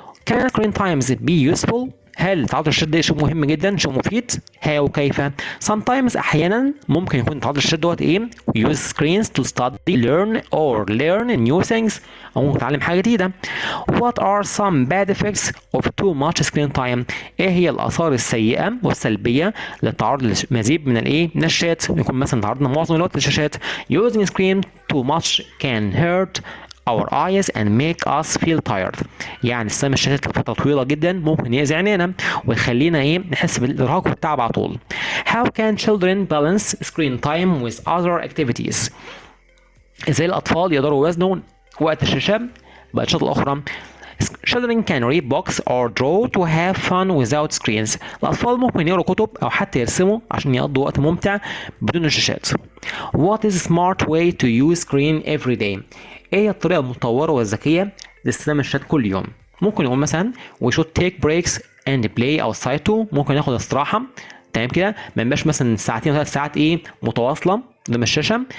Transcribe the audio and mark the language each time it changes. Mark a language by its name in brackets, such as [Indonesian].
[English] Can screen times be useful؟ [Arabic] هل تعرض الشاشات ده شيء مهم جدا شيء مفيد؟ [English] how [Arabic] كيف؟ [English] sometimes [Arabic] أحيانا ممكن يكون تعرض الشاشات دوت إيه؟ [English] use screens to study learn or learn new things [Arabic] أو ممكن تتعلم حاجة جديدة. [English] what are some bad effects of too much screen time؟ [Arabic] إيه هي الآثار السيئة والسلبية للتعرض لمزيد من الإيه؟ من الشاشات. يكون مثلا تعرضنا معظم الوقت للشاشات. [English] using screen too much can hurt our eyes and make us feel tired. [Arabic] يعني استخدام الشاشات لفترة طويلة جدا ممكن يأذي عينينا ويخلينا ايه نحس بالإرهاق والتعب على طول. [English] How can children balance screen time with other activities؟ [Arabic] ازاي الأطفال يقدروا يوازنوا وقت الشاشة بالأنشطة الأخرى؟ [English] Children can read books or draw to have fun without screens. [Arabic] الأطفال ممكن يقروا كتب أو حتى يرسموا عشان يقضوا وقت ممتع بدون الشاشات. [English] What is a smart way to use screen every day؟ [Arabic] ايه هي الطريقة المتطورة والذكية لاستخدام الشاشات كل يوم؟ ممكن يقول مثلا [English] we should take breaks and play outside too. [Arabic] ممكن ناخد استراحة تمام كده ما نبقاش مثلا ساعتين وثلاث ساعات ايه متواصلة قدام الشاشة.